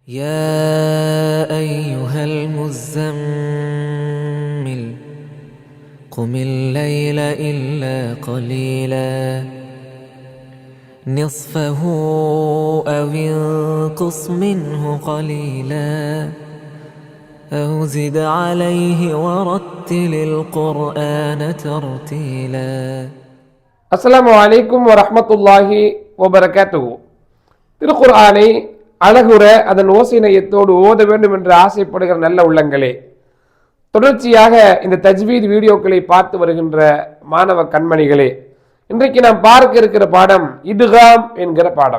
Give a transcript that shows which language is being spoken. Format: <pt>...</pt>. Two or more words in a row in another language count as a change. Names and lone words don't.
<ar>يا أيها المزمل قم الليل إلا قليلا نصفه أو انقص منه قليلا أو زد عليه ورتل القرآن ترتيلا. السلام عليكم ورحمة الله وبركاته.</ar> <ta>திருக்குர்ஆனை அழகுற அதன் ஓசைநயத்தோடு ஓத வேண்டும் என்று ஆசைப்படுகிற நல்ல உள்ளங்களே, தொடர்ச்சியாக இந்த தஜ்வீத் வீடியோக்களை பார்த்து வருகின்ற மாணவ கண்மணிகளே, இன்றைக்கு நாம் பார்க்க இருக்கிற பாடம் இத்காம் என்கிற பாடம்.</ta>